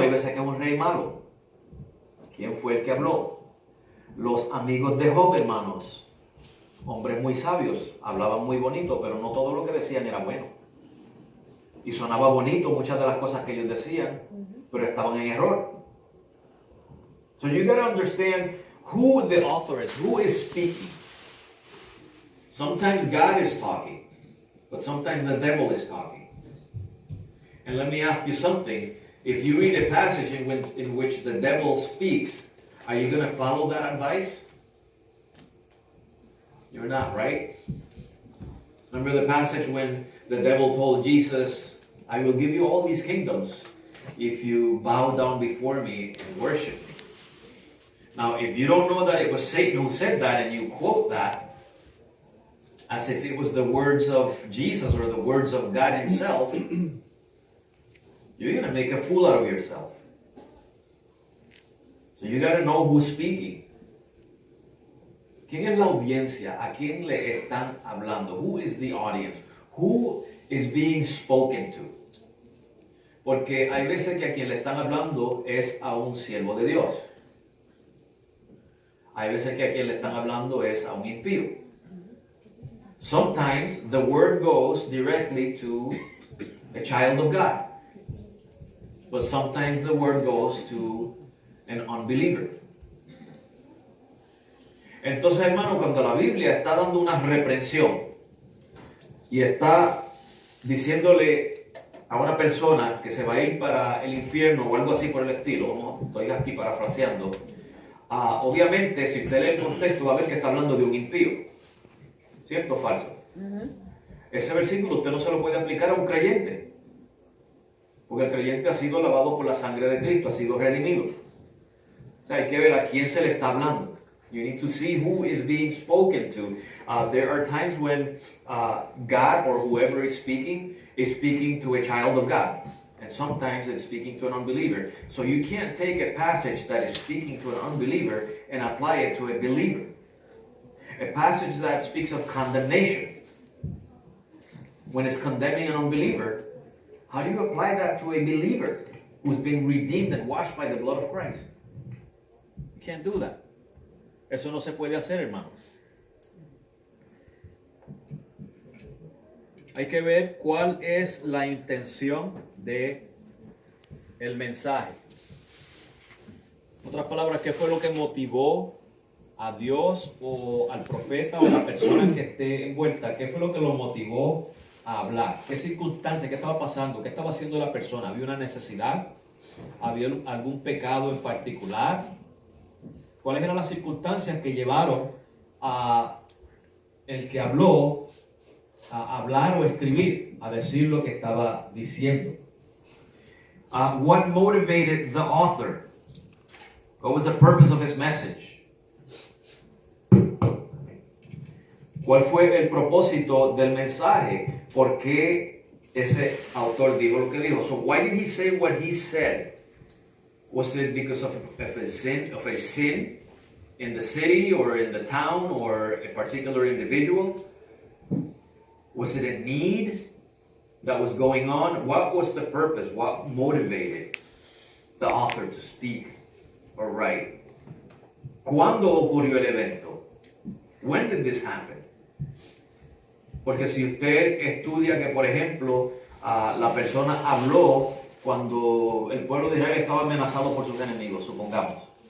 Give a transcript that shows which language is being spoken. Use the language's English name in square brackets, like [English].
[Spanish] Hay veces que es un rey malo. ¿Quién fue el que habló? Los amigos de Job, hermanos, hombres muy sabios, hablaban muy bonito, pero no todo lo que decían era bueno. Y sonaba bonito muchas de las cosas que ellos decían, pero estaban en error. [English] So you got to understand who the author is, who is speaking. Sometimes God is talking, but sometimes the devil is talking. And let me ask you something. If you read a passage in which the devil speaks, are you going to follow that advice? You're not, right? Remember the passage when the devil told Jesus, I will give you all these kingdoms if you bow down before me and worship me. Now, if you don't know that it was Satan who said that and you quote that as if it was the words of Jesus or the words of God himself, you're going to make a fool out of yourself. So you got to know who's speaking. [Spanish] ¿Quién es la audiencia? ¿A quién le están hablando? [English] Who is the audience? Who is being spoken to? [Spanish] Porque hay veces que a quien le están hablando es a un siervo de Dios. Hay veces que a quien le están hablando es a un impío. [English] Sometimes the word goes directly to a child of God. But sometimes the word goes to an unbeliever. [Spanish] Entonces, hermano, cuando la Biblia está dando una reprensión y está diciéndole a una persona que se va a ir para el infierno o algo así por el estilo, ¿no? Estoy aquí parafraseando. Obviamente, si usted lee el contexto, va a ver que está hablando de un impío. ¿Cierto o falso? Ese versículo usted no se lo puede aplicar a un creyente. Porque el creyente ha sido lavado por la sangre de Cristo, ha sido redimido. O sea, hay que ver a quién se le está hablando. [English] You need to see who is being spoken to. There are times when God or whoever is speaking to a child of God. And sometimes it's speaking to an unbeliever. So you can't take a passage that is speaking to an unbeliever and apply it to a believer. A passage that speaks of condemnation, when it's condemning an unbeliever, how do you apply that to a believer who's been redeemed and washed by the blood of Christ? You can't do that. [Spanish] Eso no se puede hacer, hermanos. Hay que ver cuál es la intención de el mensaje. En otras palabras, ¿qué fue lo que motivó a Dios o al profeta o a la persona que esté envuelta? ¿Qué fue lo que lo motivó a hablar? ¿Qué circunstancia? ¿Qué estaba pasando? ¿Qué estaba haciendo la persona? ¿Había una necesidad? ¿Había algún pecado en particular? ¿Cuáles eran las circunstancias que llevaron a el que habló a hablar o escribir, a decir lo que estaba diciendo? [English] What motivated the author? What was the purpose of his message? [Spanish] ¿Cuál fue el propósito del mensaje? ¿Por qué ese autor dijo lo que dijo? [English] So why did he say what he said? Was it because of a sin in the city or in the town or a particular individual? Was it a need that was going on? What was the purpose? What motivated the author to speak or write? [Spanish] ¿Cuándo ocurrió el evento? [English] When did this happen? [Spanish] Porque si usted estudia que, por ejemplo, la persona habló cuando el pueblo de Israel estaba amenazado por sus enemigos, supongamos.